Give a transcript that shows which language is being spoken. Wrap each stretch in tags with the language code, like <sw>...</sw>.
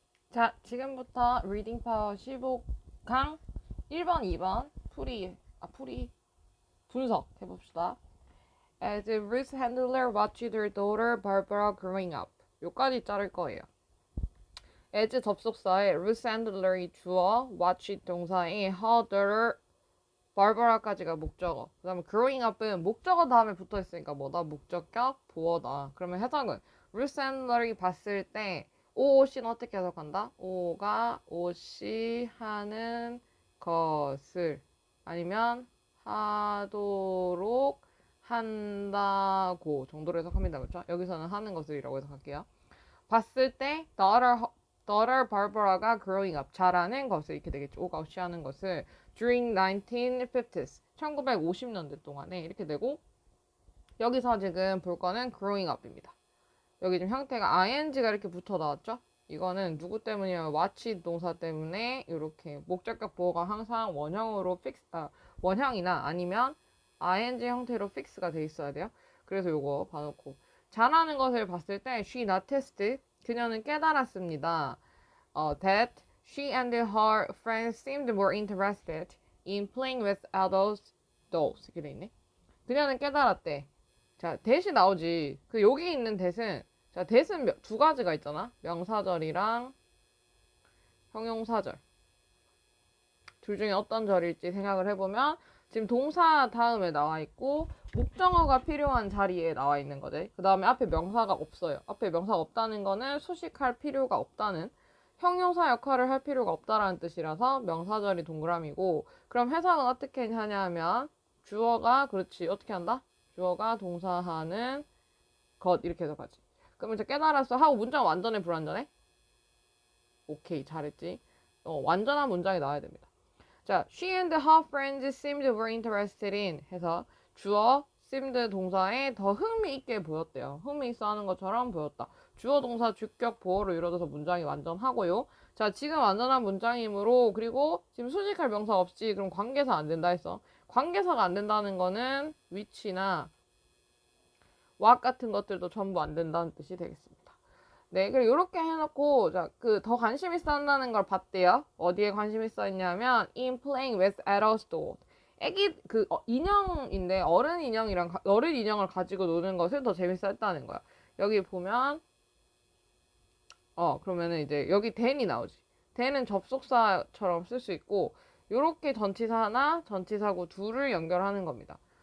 <ko>자, 지금부터 리딩 파워 15강 1번, 2번 풀이 분석 해봅시다.</ko> <en>As Ruth Handler watched her daughter Barbara growing up.</en> <ko>요까지 자를 거예요. as 접속사에 Ruth Handler이 주어, watch 동사에 her daughter Barbara까지가 목적어. 그 다음에 growing up은 목적어 다음에 붙어있으니까 뭐다? 목적격, 보어다. 그러면 해석은 Ruth Handler이 봤을 때 오씨는 어떻게 해석한다? 오가 오씨 하는 것을 아니면 하도록 한다고 정도로 해석합니다. 그렇죠? 여기서는 하는 것을이라고 해석할게요. 봤을 때 daughter Barbara가 growing up 자라는 것을 이렇게 되겠죠. 오가 오씨 하는 것을 during 1950s 1950년대 동안에 이렇게 되고 여기서 지금 볼 거는 growing up입니다. 여기 지금 형태가 ing가 이렇게 붙어 나왔죠? 이거는 누구 때문이냐면 watch 동사 때문에 이렇게 목적격 보어가 항상 원형으로 원형이나 아니면 ing 형태로 fix가 돼 있어야 돼요. 그래서 요거 봐놓고 잘하는 것을 봤을 때</ko> <en>she noticed</en> <ko>그녀는 깨달았습니다.</ko> <en>that she and her friends seemed more interested in playing with adult dolls.</en> <ko>이렇게 돼 있네. 그녀는 깨달았대. 자, that이 나오지. 그 여기 있는 that은 자, that은 두 가지가 있잖아. 명사절이랑 형용사절. 둘 중에 어떤 절일지 생각을 해보면 지금 동사 다음에 나와 있고 목적어가 필요한 자리에 나와 있는 거지. 그 다음에 앞에 명사가 없어요. 앞에 명사가 없다는 거는 수식할 필요가 없다는 형용사 역할을 할 필요가 없다라는 뜻이라서 명사절이 동그라미고 그럼 해석은 어떻게 하냐면 주어가 그렇지 어떻게 한다? 주어가 동사하는 것 이렇게 해석하지. 그러면 이제 깨달았어 하고 문장 완전해 불완전해? 오케이 잘했지. 완전한 문장이 나와야 됩니다. 자,</ko> <en>she and her friends seemed very interested in</en> <ko>해서 주어</ko> <en>seemed</en> <ko>동사에 더 흥미있게 보였대요. 흥미있어 하는 것처럼 보였다. 주어 동사 주격 보어로 이루어져서 문장이 완전하고요. 자, 지금 완전한 문장이므로 그리고 지금 수식할 명사 없이 그럼 관계사 안 된다 했어. 관계사가 안 된다는 거는 which나 what 같은 것들도 전부 안 된다는 뜻이 되겠습니다. 네, 그리고 이렇게 해놓고 자, 더 관심 있어 한다는 걸 봤대요. 어디에 관심 있어 했냐면</ko> <en>in playing with adult dolls.</en> <ko>애기 인형인데 어른 인형을 가지고 노는 것을 더 재밌어 했다는 거야. 여기 보면 그러면은 이제 여기 then이 나오지. then은 접속사처럼 쓸 수 있고 요렇게 전치사 하나, 전치사구 둘을 연결하는 겁니다.</ko>